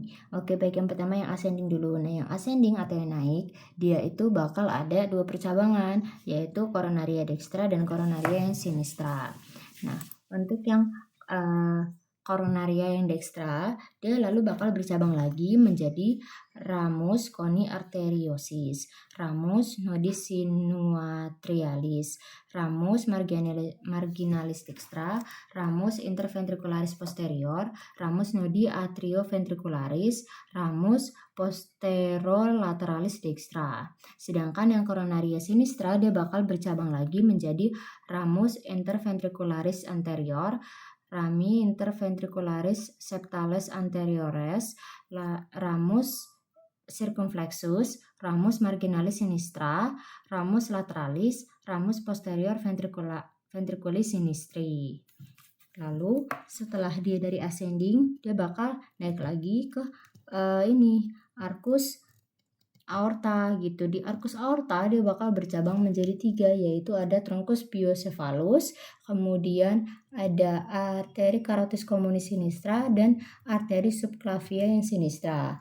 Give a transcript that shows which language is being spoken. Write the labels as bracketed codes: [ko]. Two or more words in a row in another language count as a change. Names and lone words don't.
[id] Oke, baik, yang pertama yang ascending dulu. Nah, yang ascending atau yang naik, dia itu bakal ada 2 percabangan, yaitu [la] coronaria dextra [id] dan coronaria yang sinistra. Nah, untuk yang coronaria yang dextra, dia lalu bakal bercabang lagi menjadi [la] ramus coni arteriosus, ramus nodis sinuatrialis, ramus marginalis dextra, ramus interventricularis posterior, ramus nodi atrioventricularis, ramus posterolateralis dextra. [id] Sedangkan yang [la] coronaria sinistra [id] dia bakal bercabang lagi menjadi [la] ramus interventricularis anterior, rami interventricularis septalis anteriores, ramus circumflexus, ramus marginalis sinistra, ramus lateralis, ramus posterior ventriculis sinistri. [id] Lalu setelah dia dari ascending, dia bakal naik lagi ke [la] arcus aorta [id] gitu. Di arkus aorta dia bakal bercabang menjadi 3, yaitu ada [la] truncus pyocephalus, [id] kemudian ada arteri [la] carotis communis sinistra [id] dan arteri subclavia yang sinistra.